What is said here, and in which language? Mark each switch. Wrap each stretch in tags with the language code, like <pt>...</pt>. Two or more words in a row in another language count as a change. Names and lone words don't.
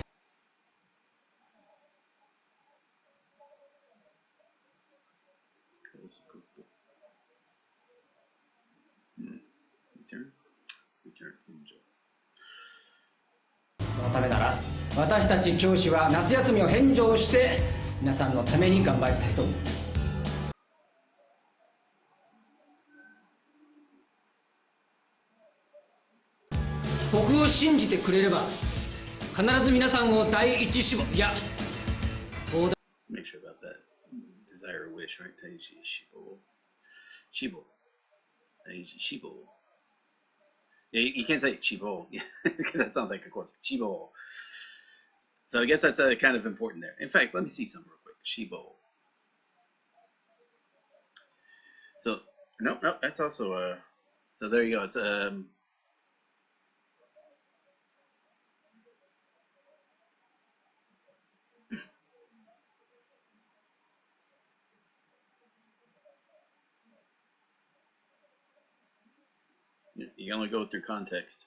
<ja>そのためなら私たち教師は夏休みを返上して皆さんのために頑張りたいと思います。僕を信じてくれれば必ず皆さんを第一志望、いや東大</ja> <en>Make sure about that. Desire or wish, right?</en> <ja>第一志望。志望。第一志望。</ja> <en>You can't say 志望 because that sounds like a course.</en> <ja>志望.</ja> <en>So I guess that's kind of important there. In fact, let me see some real quick.</en> <ja>志望.</ja> <en>So no, that's also so there you go. It's you can only go through context.</en>